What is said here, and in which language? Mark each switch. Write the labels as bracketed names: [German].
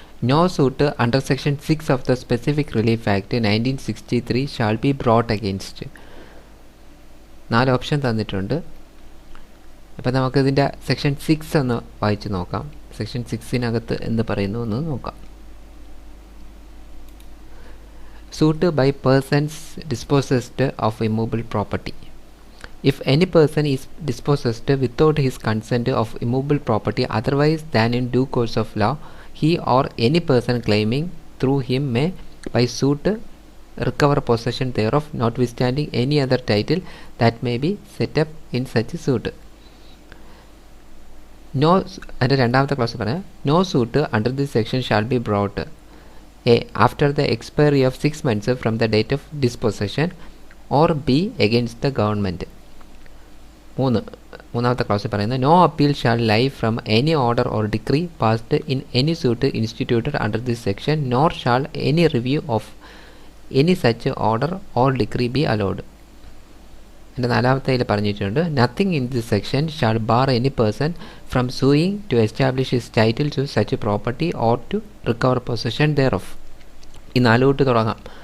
[English] No suit under section 6 of the specific relief act 1963 shall be brought against. [Malayalam] 4 option തന്നിട്ടുണ്ട്. അപ്പോൾ നമുക്കിതിൻ്റെ section 6 ഒന്ന് വായിച്ച് നോക്കാം. സെക്ഷൻ 6-നകത്ത് എന്ത് പറയുന്നു എന്ന് നോക്കാം. [English] suit by persons dispossessed of immovable property. If any person is dispossessed without his consent of immovable property otherwise than in due course of law, he or any person claiming through him may by suit recover possession thereof, notwithstanding any other title that may be set up in such suit. [Malayalam] No, അതിൻ്റെ രണ്ടാമത്തെ class പറയാം. [English] No suit under this section shall be brought A. after the expiry of 6 months from the date of dispossession, or B. against the government. [Malayalam] മൂന്നാമത്തെ ക്ലാസ്സിൽ പറയുന്നത് [English] No appeal shall lie from any order or decree passed in any suit instituted under this section, nor shall any review of any such order or decree be allowed. [Malayalam] എൻ്റെ നാലാമത്തേൽ പറഞ്ഞിട്ടുണ്ട് [English] Nothing in this section shall bar any person from suing to establish his title to such property or to recover possession thereof. [Malayalam] ഈ 4 തൊട്ട് തുടങ്ങാം.